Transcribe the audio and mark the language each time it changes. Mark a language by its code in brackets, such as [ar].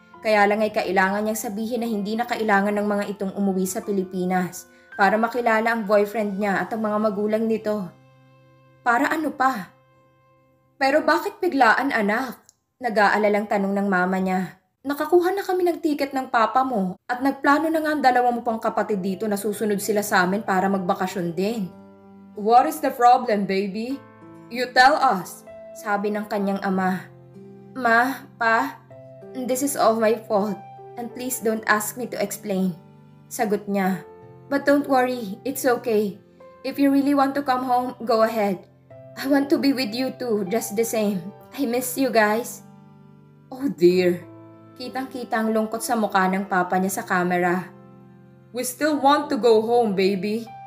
[tl] Kaya lang ay kailangan niyang sabihin na hindi na kailangan ng mga itong umuwi sa Pilipinas para makilala ang boyfriend niya at ang mga magulang nito. Para ano pa? Pero bakit biglaan, anak? Nag-aalalang tanong ng mama niya. Nakakuha na kami ng tiket ng papa mo at nagplano na nga ang dalawa mo pang kapatid dito na susunod sila sa amin para magbakasyon din. [en] What is the problem, baby? You tell us, [tl] sabi ng kanyang ama. [en] Ma, pa, this is all my fault and please don't ask me to explain. [tl] Sagot niya. [en] But don't worry, it's okay. If you really want to come home, go ahead. I want to be with you too, just the same. I miss you guys. Oh dear. [tl] Kitang-kita ang lungkot sa mukha ng papa niya sa camera. [en] We still want to go home, baby.